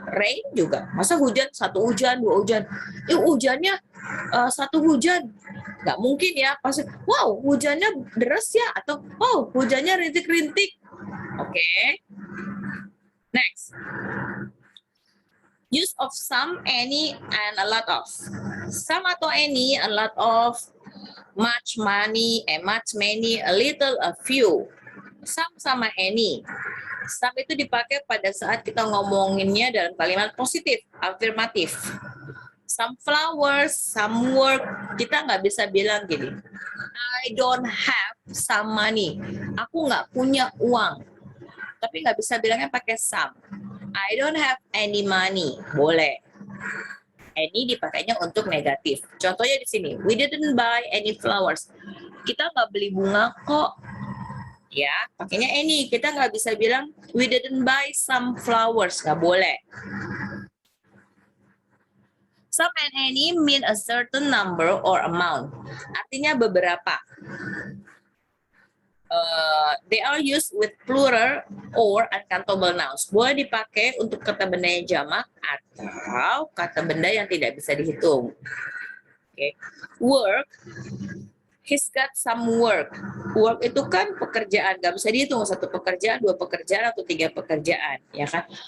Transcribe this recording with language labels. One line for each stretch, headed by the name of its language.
Indonesian: Rain juga, masa hujan 1 hujan, 2 hujan, hujannya 1 hujan, nggak mungkin ya. Pasti, wow hujannya deras ya, atau wow hujannya rintik-rintik.
English: Oke. Next. Use of some, any, and a lot of. Some
Indonesian: atau
English: any, a lot of, much, money, much, many, a little, a few.
Indonesian: Some sama any. Some itu dipakai pada saat kita ngomonginnya dalam kalimat positif, afirmatif.
English: Some flowers, some work.
Indonesian: Kita nggak bisa bilang gini,
English: I don't have some money.
Indonesian: Aku nggak punya uang. Tapi nggak bisa bilangnya pakai some.
English: I don't have any money.
Indonesian: Boleh.
English: Any
Indonesian: dipakainya untuk negatif. Contohnya di sini,
English: we didn't buy any flowers.
Indonesian: Kita nggak beli bunga kok. Ya, pakainya any. Kita nggak bisa bilang
English: we didn't buy some flowers.
Indonesian: Nggak boleh.
English: Some and any mean a certain number or amount.
Indonesian: Artinya beberapa.
English: They are used with plural or uncountable nouns.
Indonesian: Boleh dipakai untuk kata benda yang jamak atau kata benda yang tidak bisa dihitung. Okay.
English: Work, he's got some work.
Indonesian: Work itu kan pekerjaan, nggak bisa dihitung 1 pekerjaan, 2 pekerjaan, atau 3 pekerjaan, ya kan?